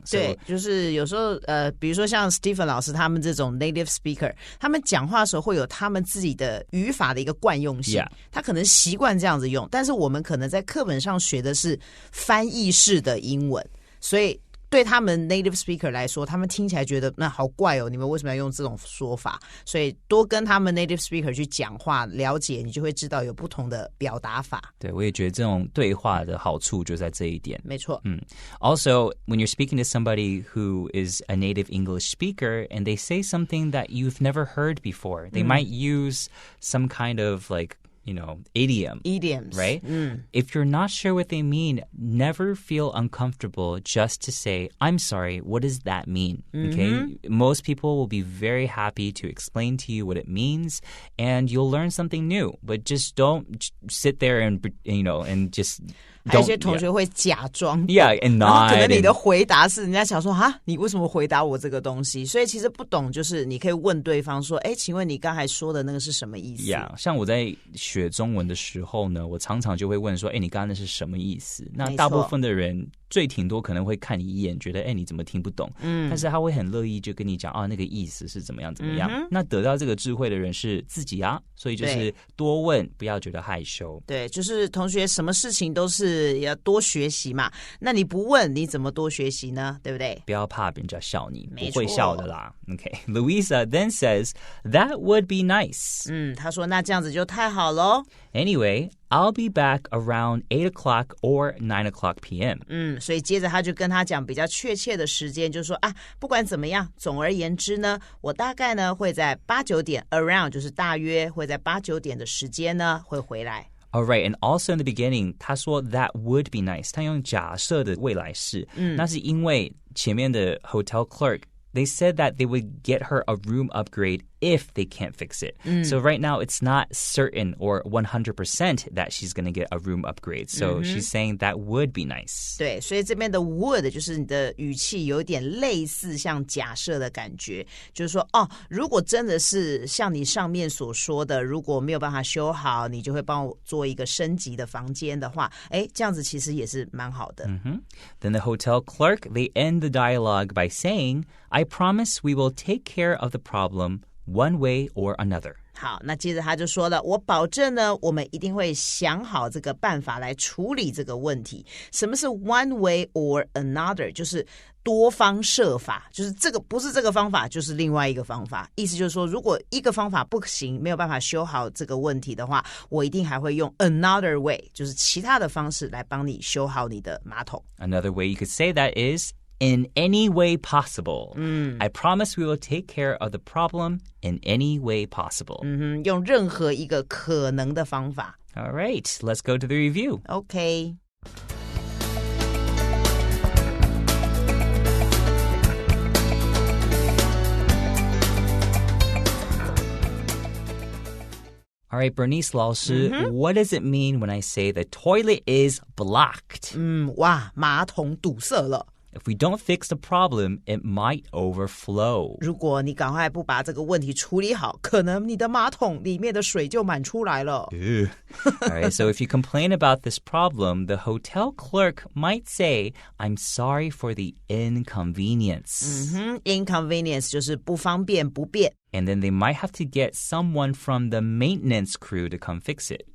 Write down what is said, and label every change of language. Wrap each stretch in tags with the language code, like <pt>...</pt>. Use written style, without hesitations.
<zh>对，就是有时候比如说像 Stephen 老师他们这种 native speaker， 他们讲话的时候会有他们自己的语法的一个惯用性，他可能习惯这样子用，但是我们可能在课本上学的是翻译式的英文，所以对他们 native speaker 来说，他们听起来觉得那好怪哦，你们为什么要用这种说法？所以多跟他们 native speaker 去讲话，了解，你就会知道有不同的表达法。对，我也觉得这种对话的好处就在这一点。没错。</zh> <en>Also, when you're speaking to somebody who is a native English speaker and they say something that you've never heard before, they might use some kind of idioms, right? If you're not sure what they mean, never feel uncomfortable just to say, I'm sorry, what does that mean? Okay? Most people will be very happy to explain to you what it means, and you'll learn something new. But just don't sit there and just...</en> <zh>还有一些同学会假装</zh> <en>and nod，</en> <zh>可能你的回答是人家想说你为什么回答我这个东西，所以其实不懂就是你可以问对方说请问你刚才说的那个是什么意思。像我在学中文的时候呢，我常常就会问说你刚刚那是什么意思，那大部分的人最挺多可能会看你一眼觉得你怎么听不懂，但是他会很乐意就跟你讲那个意思是怎么样怎么样，那得到这个智慧的人是自己所以就是多问，不要觉得害羞。对，就是同学什么事情都是要多学习嘛，那你不问你怎么多学习呢？对不对？不要怕别人家笑你，不会笑的啦。</zh> <en>Okay, Louisa then says, that would be nice.</en> <zh>她说那这样子就太好咯。</zh> <en>Anyway, I'll be back around 8 o'clock or 9 o'clock p.m.</en> <zh>所以接着他就跟他讲比较确切的时间，就说不管怎么样，总而言之呢，我大概呢会在8、9点 around 就是大约会在8、9点的时间呢会回来。</zh> <en>All right, and also in the beginning,</en> <zh>他说</zh> <en>that would be nice.</en> <zh>他用假设的未来式，那是因为前面的</zh> <en>hotel clerk, they said that they would get her a room upgrade if they can't fix it. So right now, it's not certain or 100% that she's going to get a room upgrade. So she's saying that would be nice.</en> <zh>对，所以这边的 would 就是你的语气有点类似像假设的感觉，就是说如果真的是像你上面所说的，如果没有办法修好，你就会帮我做一个升级的房间的话，这样子其实也是蛮好的。</zh> <en>Then the hotel clerk, they end the dialogue by saying, I promise we will take care of the problem one way or another.</en> <zh>好，那接着他就说了，我保证呢，我们一定会想好这个办法来处理这个问题。什么是 one way or another？就是多方设法，就是这个不是这个方法，就是另外一个方法。意思就是说，如果一个方法不行，没有办法修好这个问题的话，我一定还会用</zh> <en>another way，</en> <zh>就是其他的方式来帮你修好你的马桶。</zh> <en>Another way you could say that is in any way possible. I promise we will take care of the problem in any way possible.</en> <zh>用任何一个可能的方法。</zh> <en>All right, let's go to the review. All right, Bernice 老师, what does it mean when I say the toilet is blocked?</en> <zh>哇，马桶堵塞了。</zh> <en>If we don't fix the problem, it might overflow.</en> <zh>如果你赶快不把这个问题处理好，可能你的马桶里面的水就满出来了。</zh> <en>All right, so if you complain about this problem, the hotel clerk might say, I'm sorry for the inconvenience.</en> <zh>Inconvenience 就是不方便、不便。</zh> <en>And then they might have to get someone from the maintenance crew to come fix it.</en>